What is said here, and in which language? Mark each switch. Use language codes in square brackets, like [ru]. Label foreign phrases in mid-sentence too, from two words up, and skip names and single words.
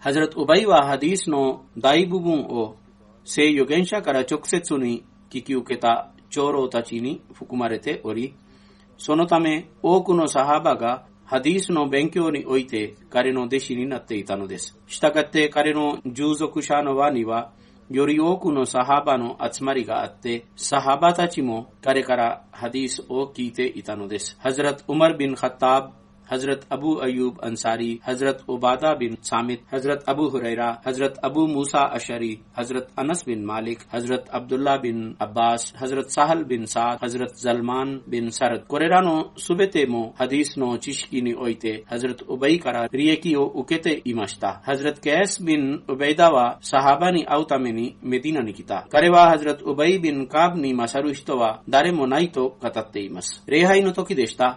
[ja] ハズラト・ウバイはハディースの大部分を聖預言者から直接に聞き受けた長老たちに含まれており、そのため多くのサハバがハディースの勉強において彼の弟子になっていたのです。したがって彼の従属者の輪にはより多くのサハバの集まりがあって、サハバたちも彼からハディースを聞いていたのです。ハズラト・ウマルビン・ハッターブ、حضرت ابو ایوب انصاری، حضرت عبادہ بن صامت، حضرت ابو ہریرہ، حضرت ابو موسیٰ اشعری، حضرت انس بن مالک، حضرت عبداللہ بن عباس، حضرت سہل بن سعد، حضرت زلمان بن سرد。これらのすべてもハディスの知識においてハズラト・ウバイから利益を受けていました。ハズラト・ケース・ビン・ウベイダはサハバに会うためにメディナに来た。彼はハズラト・ウバイビン・カーブに勝る人は誰もないと語っています。礼拝の時でした。